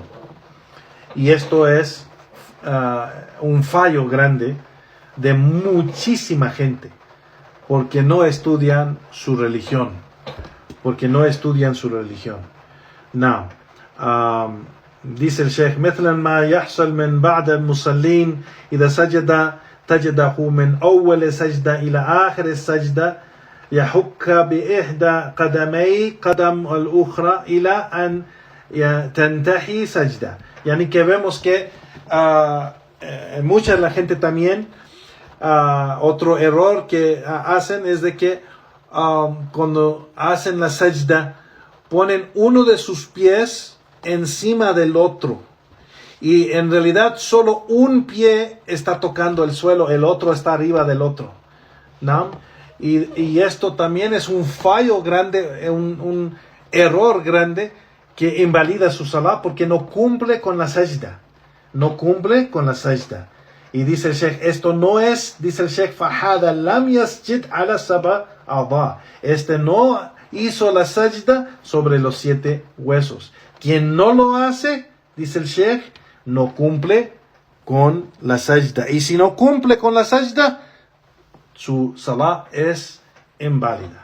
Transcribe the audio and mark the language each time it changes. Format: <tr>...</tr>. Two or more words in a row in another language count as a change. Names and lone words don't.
<es>Y esto es un fallo grande de muchísima gente, porque no estudian su religión. Now, dice el Sheikh,</es> <ar>مثلا ما يحصل من بعد المصلين إذا سجد تجده من أول سجدة إلى آخر السجدة يحك بإحدى قدمي قدم الأخرى إلى أن تنتهي سجدة.</ar> <es>Yani que vemos que mucha de la gente también, otro error que hacen es de que cuando hacen la sajda ponen uno de sus pies encima del otro, y en realidad solo un pie está tocando el suelo, el otro está arriba del otro, ¿no? Y esto también es un fallo grande, un error grande que invalida su salah, porque no cumple con la sajda. Y dice el Sheikh, esto no es, dice el Sheikh,</es> <ar>فهذا لم يسجد على سبعة أعضاء.</ar> <es>Este no hizo la sajda sobre los 7 huesos. Quien no lo hace, dice el Sheikh, no cumple con la sajda. Y si no cumple con la sajda, su salah es inválida.</es>